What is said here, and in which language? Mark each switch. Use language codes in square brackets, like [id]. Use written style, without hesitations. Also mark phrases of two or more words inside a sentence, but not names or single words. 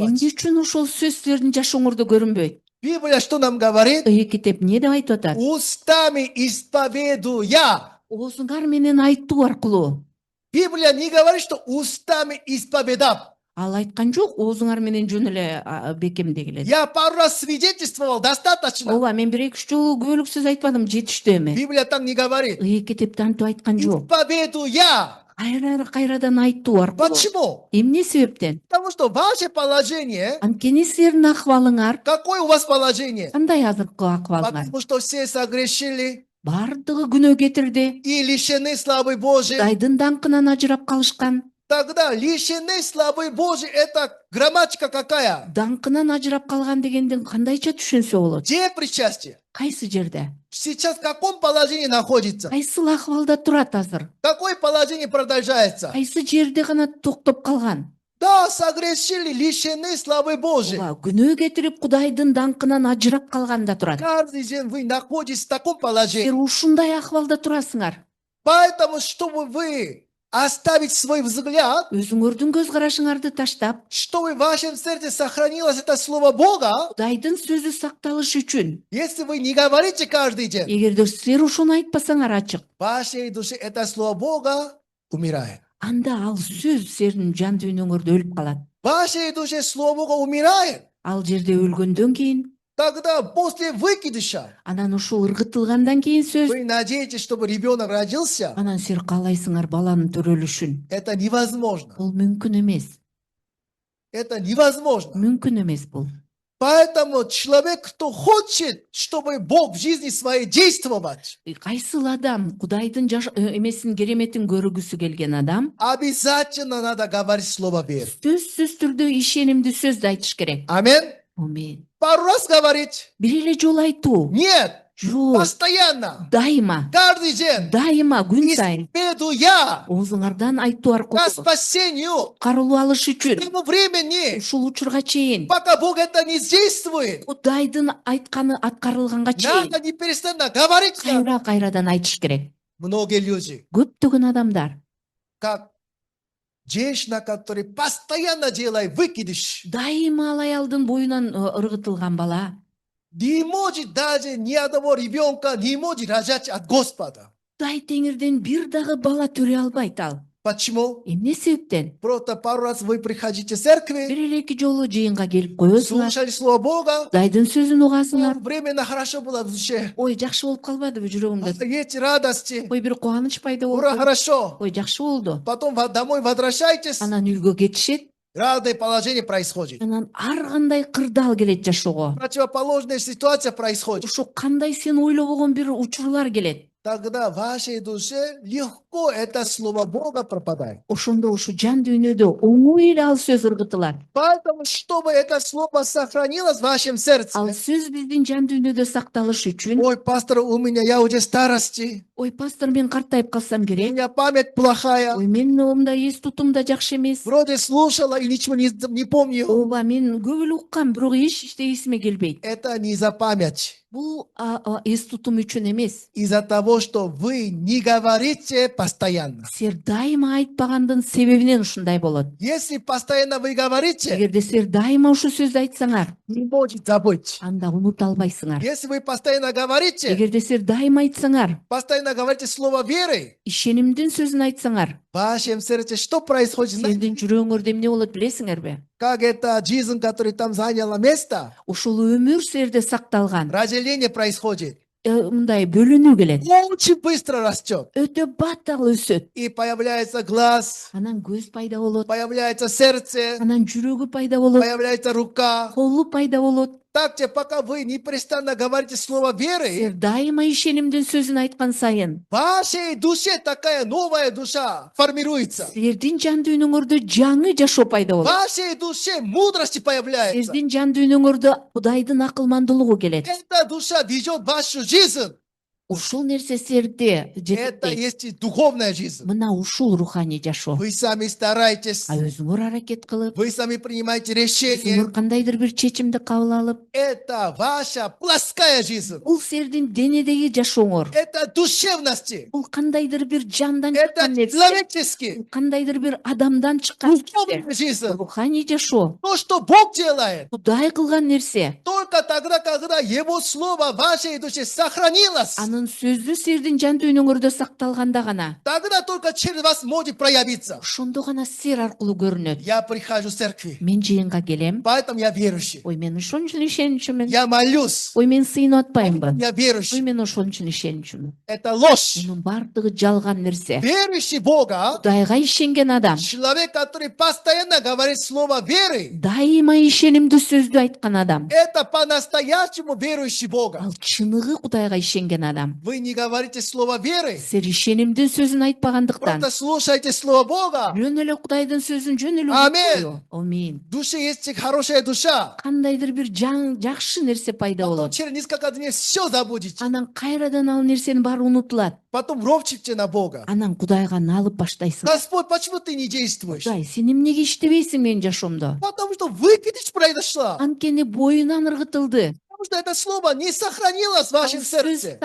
[ky] Эмне үчүн ошол сөз силердин жашооңордо көрүнбөйт? [ru] Библия что нам говорит? [ky] Китеп эмне деп айтып атат? [ru] Устами исповедуя. [ky] Оозуңар менен айтуу аркылуу. [ru] Библия не говорит, что устами исповедав. [ky] Ал айткан жок, оозуңар менен жөн эле бекемдегиле. [ru] Я пару раз свидетельствовал, достаточно. [ky] Ооба, мен 1-2 жолу көбөлүк сөз айтпадым, жетиштүү эми. [ru] Библия там не говорит. [ky] Китепте антип айткан жок. [ru] Исповедуя. [ky] Кайрадан айтуу аркылуу. [ru] Почему? [ky] Эмне себептен? [ru] Потому что ваше положение, [ky] Анткени силердин акыбалыңар [ru] какое у вас положение? [ky] кандай азыркы акыбалыңар? [ru] Потому что все согрешили [ky] Бардыгы күнөө кетирди. [ru] и лишены славы Божией. [ky] Кудайдын даңкынан ажырап калышкан. [ru] Тогда лишены славы Божией, это грамматика какая? [ky] Даңкынан ажырап калган дегенден кандайча түшүнсө болот? [ru] Где причастие? [ky] Кайсы жерде? [ru] Сейчас в каком положении находится? [ky] Кайсыл акыбалда турат азыр? [ru] Какое положение продолжается? [ky] Кайсы жерде гана токтоп калган? [ru] Да, согрешили, лишены славы Божией. [ky] Ооба, күнөө кетирип Кудайдын даңкынан ажырап калганда турат. [ru] Каждый день вы находитесь в таком [ky] Силер [ru] положении. [ky] ушундай акыбалда турасыңар. [ru] Поэтому, чтобы вы оставить свой взгляд, [ky] Өзүңөрдүн көз карашыңарды таштап, [ru] чтобы в вашем сердце сохранилось это слово Бога, [ky] Кудайдын сөзү сакталыш үчүн, [ru] если вы не говорите каждый день, [ky] эгерде силер ушуну айтпасаңар ачык, [ru] в вашей душе это слово Бога умирает. [ky] анда ал сөз силердин жан дүйнөңөрдө өлүп калат. [ru] В вашей душе слово Бога умирает. [ky] Ал жерде өлгөндөн кийин, [ru] Тогда после выкидыша [ky] анан ушул ыргытылгандан кийин сөз, [ru] вы надеетесь, чтобы ребенок родился. [ky] анан силер каалайсыңар баланын төрөлүшүн. [ru] Это невозможно. [ky] Бул мүмкүн эмес. [ru] Это невозможно. [ky] Мүмкүн эмес бул. [ru] Поэтому человек, кто хочет, чтобы Бог в жизни своей действовать, [ky] Кайсыл адам Кудайдын эмесин кереметин көргүсү келген адам [ru] обязательно надо говорить слово веры. [ky] сөзсүз түрдө ишенимдүү сөздү айтыш керек. [ru] Аминь. [ky] Амин. [ru] Пару раз говорить? [ky] Бир эле жолу айтуу. [ru] Нет. [ky] Жок. [ru] Постоянно. [ky] Дайыма. [ru] Каждый день. [ky] Дайыма күн сайын [ru] Исповедуя [ky] оозуңардан айтуу [ru] к [ky] аркылуу [ru] спасению [ky] карылуу алыш [ru] к [ky] үчүн [ru] тому времени, [ky] ушул учурга чейин [ru] пока Бог это не действует. [ky] Кудайдын айтканы аткарылганга чейин [ru] Надо непрестанно говорить. [ky] кайрадан айтыш керек. [ru] Многие люди, [ky] Көптөгөн адамдар [ru] как женщина, которая постоянно делает выкидыш, [ky] дайыма ал аялдын боюнан ыргытылган бала [ru] не может даже ни одного ребенка не может рожать от Господа. [ky] Кудай теңирден бир дагы бала төрөй албайт ал. [ru] Почему? [ky] Эмне себептен? [ru] Просто пару раз вы приходите в церкви, [ky] Бир эле 2 жолу жыйынга келип коесуңар, [ru] слушали Слово Бога, [ky] Кудайдын сөзүн угасыңар. [ru] временно хорошо было в душе. [ky] Ой, жакшы болуп калбадыбы жүрөгүмдө? [ru] Есть радости, [ky] Ой, бир кубаныч пайда [ru] ура, [ky] болду. [ru] хорошо. [ky] Ой, жакшы болду. [ru] Потом домой возвращаетесь, [ky] Анан үйгө кетишет, [ru] разное положение происходит. [ky] анан ар кандай кырдаал келет жашоого. [ru] Противоположная ситуация происходит. [ky] Ушу кандай сен ойлобогон бир учурлар келет. [ru] Тогда в вашей душе легко это Слово Бога пропадает. [ky] Ошондо ушу жан дүйнөдө оңой эле ал сөз ыргытылат. [ru] Поэтому, чтобы это Слово сохранилось в вашем сердце, [ky] Ал сөз биздин жан дүйнөдө сакталыш үчүн, [ru] ой, пастор, у меня, я уже старости, [ky] ой, пастор, мен картайып калсам [ru] у [ky] керек. [ru] меня память плохая, [ky] Ой, менин оомда эс тутум да жакшы эмес. [ru] вроде слушала и ничего не помню. [ky] Ооба, мен көп эле уккам, бирок эчте эсиме келбейт. [ru] Это не за память. [ky] Бул эс тутум үчүн эмес. [ru] Из-за того, что вы не говорите постоянно. [ky] Силер дайыма айтпагандын себебинен ушундай болот. [ru] Если постоянно вы говорите, [ky] Эгерде силер дайыма ушу сөздү айтсаңар, [ru] не можете забыть. [ky] анда унута албайсыңар. [ru] Если вы постоянно говорите, [ky] Эгерде силер дайыма айтсаңар, [ru] постоянно говорите слово веры, [ky] ишенимдин сөзүн айтсаңар, [ru] в вашем сердце что происходит? [ky] силердин жүрөгүңөрдө эмне болот билесиңерби? [ru] как эта жизнь, которая там заняла место, [ky] ушул өмүр сиерде сакталган [ru] разделение происходит. [ky] мындай бөлүнүү келет. [ru] Очень быстро растет. [ky] Өтө баттал өсөт. [ru] И появляется глаз, [ky] Анан көз пайда болот. [ru] появляется сердце, [ky] Анан жүрөгү пайда болот. [ru] появляется рука. [ky] Колу пайда болот. [ru] Так, пока вы непрестанно говорите слово [ky] Силер [ru] веры, [ky] дайыма ишенимдин сөзүн айткан сайын [ru] в вашей душе такая новая душа формируется. [ky] силердин жан дүйнөңөрдө жаңы жашоо пайда [ru] В [ky] болот. [ru] вашей душе мудрости появляется. [ky] Силердин жан дүйнөңөрдө Кудайдын акылмандуулугу келет. [ru] Эта душа ведет вашу жизнь. [ky] Ушул нерсе силерди [ru] Это [ky] жетектейт. [ru] есть и духовная жизнь. [ky] Мына ушул руханий жашоо. [ru] Вы сами стараетесь, [ky] А өзүңөр аракет кылып, [ru] вы сами принимаете решения. [ky] өзүңөр кандайдыр бир чечимди кабыл алып, [ru] Это ваша плоская жизнь. [ky] бул силердин денедеги жашооңор. [ru] Это душевности. [ky] Бул кандайдыр бир жандан [ru] Это [ky] чыккан нерсе. [ru] человеческий. [ky] Бул кандайдыр бир адамдан чыккан нерсе. [ru] Духовная жизнь. [ky] Руханий жашоо. [ru] То, что Бог делает, [ky] Кудай кылган нерсе. [ru] только тогда, когда Его Слово в вашей душе сохранилось, [ky] Анын сөзү силердин жан дүйнөңөрдө сакталганда гана, [ru] тогда только через вас может проявиться. [ky] ошондо гана силер аркылуу көрүнөт. [ru] Я прихожу в церкви, [ky] Мен жыйынга келем. [ru] поэтому я верующий. [ky] Ой, мен ошон үчүн ишенчүмүн. [ru] Я молюсь, [ky] Ой, мен сыйынып атпаймынбы? [ru] я [ky] Ой, [ru] верующий. [ky] мен ошон үчүн ишенчүмүн. [ru] Это ложь. [ky] Мунун бардыгы жалган нерсе. [ru] Верующий Бога, [ky] Кудайга ишенген адам, [ru] человек, который постоянно говорит слово веры, [ky] дайыма ишенимдүү сөздү айткан адам, [ru] это по-настоящему верующий Бога. [ky] ал чыныгы Кудайга ишенген адам. [ru] Вы не говорите слово веры, [ky] Силер ишенимдин сөзүн айтпагандыктан, [ru] просто слушайте слово Бога. [ky] жөн эле Кудайдын сөзүн жөн эле Амин. угуу. Амин. [ru] В душе есть хорошая душа. [ky] Кандайдыр бир жакшы нерсе пайда [ru] Потом [ky] болот. [ru] через несколько дней все забудете. [ky] Анан кайрадан ал нерсенин баары унутулат. [ru] Потом ропчите на Бога. [ky] Анан Кудайга налып баштайсың. [ru] Господь, почему ты не действуешь? [ky] Кудай, сен эмнеге иштебейсиң менин жашоомдо? [ru] Потому что выкидыш произошла. [ky] Анткени боюнан ыргытылды. [ru] Потому что это слово не сохранилось в [ky] Ал [ru] вашем [ky] сөз [ru] сердце.